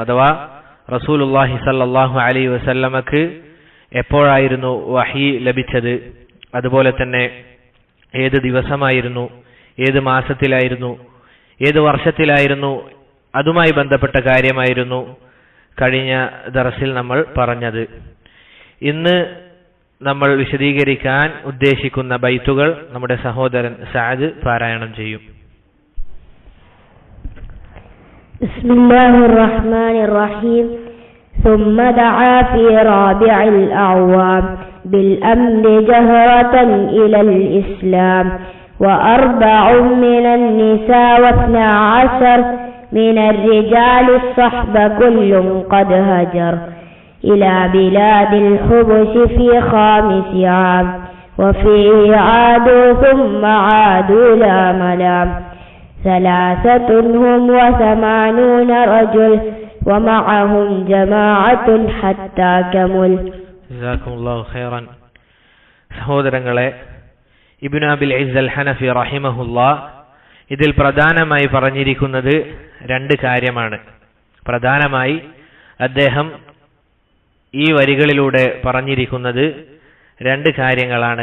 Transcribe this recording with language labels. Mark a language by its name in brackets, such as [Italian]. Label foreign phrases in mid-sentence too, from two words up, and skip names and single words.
[Malayalam] അഥവാ [Arabic] رسول الله صلى الله عليه وسلم [Malayalam] എപ്പോഴായിരുന്നു വഹി ലഭിച്ചത്, അതുപോലെ തന്നെ ഏത് ദിവസമായിരുന്നു, ഏത് മാസത്തിലായിരുന്നു, ഏത് വർഷത്തിലായിരുന്നു, അതുമായി ബന്ധപ്പെട്ട കാര്യമായിരുന്നു കഴിഞ്ഞ ദർസിൽ നമ്മൾ പറഞ്ഞത്. ഇന്ന് നമ്മൾ വിശദീകരിക്കാൻ ഉദ്ദേശിക്കുന്ന ബൈത്തുകൾ നമ്മുടെ സഹോദരൻ സഅദ് പാരായണം ചെയ്യും. [Arabic] بسم الله الرحمن الرحيم. ثم دعا في رابع الأعوام بالأمن جهرة إلى الإسلام وأربع من النساء و12 من الرجال الصحب كل قد هجر إلى بلاد الحبش في 5 عام وفيه عادوا ثم عادوا لا ملام 3 هم 80 رجل ومعهم جماعة حتى كمل. جزاكم الله خيرا. [Malayalam] സഹോദരങ്ങളെ, ഇബ്നു അബിൽ ഇസ് അൽ ഹനഫി റഹിമഹുല്ലാ ഇതിൽ പ്രധാനമായി പറഞ്ഞിരിക്കുന്നത് രണ്ട് കാര്യമാണ്. പ്രധാനമായി അദ്ദേഹം ഈ വരികളിലൂടെ പറഞ്ഞിരിക്കുന്നത് രണ്ട് കാര്യങ്ങളാണ്.